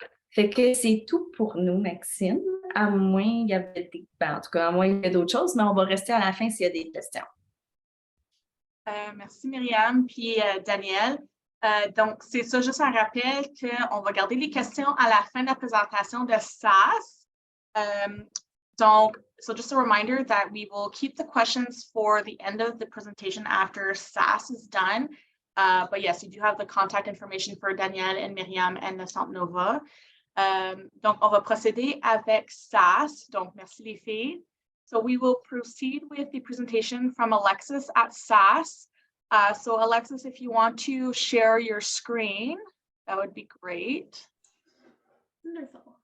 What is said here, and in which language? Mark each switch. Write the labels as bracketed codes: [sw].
[fr] Fait que c'est tout pour nous, Maxime. À moins il y avait en tout cas, à moins il y a d'autres choses, mais on va rester à la fin s'il y a des questions. Merci Myriam, puis Daniel. Donc, c'est ça, juste un rappel qu'on va garder les questions à la fin de la présentation de SAS. [en] Donc, so just a reminder that we will keep the questions for the end of the presentation after SAS is done. But yes, you do have the contact information for Daniel and Myriam and the Centre Nova. [fr] Donc, on va procéder avec SAS. Donc, merci les filles. [en] So we will proceed with the presentation from Alexis at SAS. So Alexis, if you want to share your screen, that would be great. Wonderful.